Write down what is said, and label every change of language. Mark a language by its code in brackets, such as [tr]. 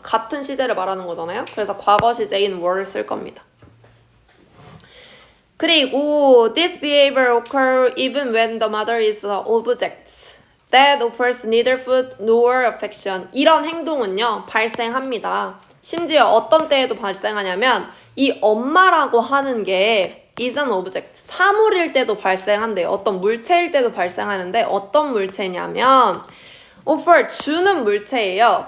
[ko] 같은 시제를 말하는 거잖아요. 그래서 과거 시제인 were를 쓸 겁니다. 그리고 [en] this behavior occurs even when the mother is an object that offers neither food nor affection. [ko] 이런 행동은요 발생합니다. 심지어 어떤 때에도 발생하냐면 이 엄마라고 하는 게 [en] is an object, [ko] 사물일 때도 발생한대요. 어떤 물체일 때도 발생하는데 어떤 물체냐면 offer, 주는 물체예요.